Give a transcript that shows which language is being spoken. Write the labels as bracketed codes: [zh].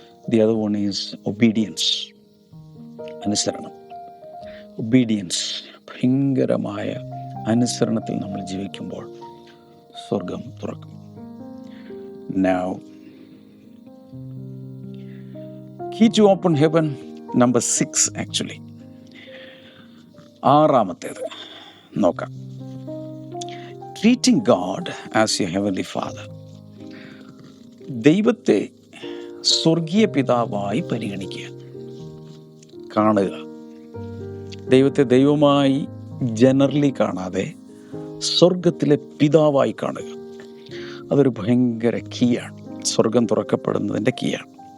[en] The other one is obedience. അനുസരണം. Obedience. [ml] ഭയങ്കരമായ അനുസരണത്തിൽ നമ്മൾ ജീവിക്കുമ്പോൾ സ്വർഗം തുറക്കും. [en] Now, key to open heaven, number 6 actually. [ml] 6ാമത്തേത് നോക്കാം. [en] Treating God as your heavenly Father. [ml] ദൈവത്തെ സ്വർഗീയ പിതാവായി പരിഗണിക്കുക, കാണുക. ദൈവത്തെ ദൈവമായി ജനറലി കാണാതെ സ്വർഗത്തിലെ പിതാവായി കാണുക. അതൊരു ഭയങ്കര കീയാണ്. സ്വർഗം തുറക്കപ്പെടുന്നതിൻ്റെ കീയാണ്.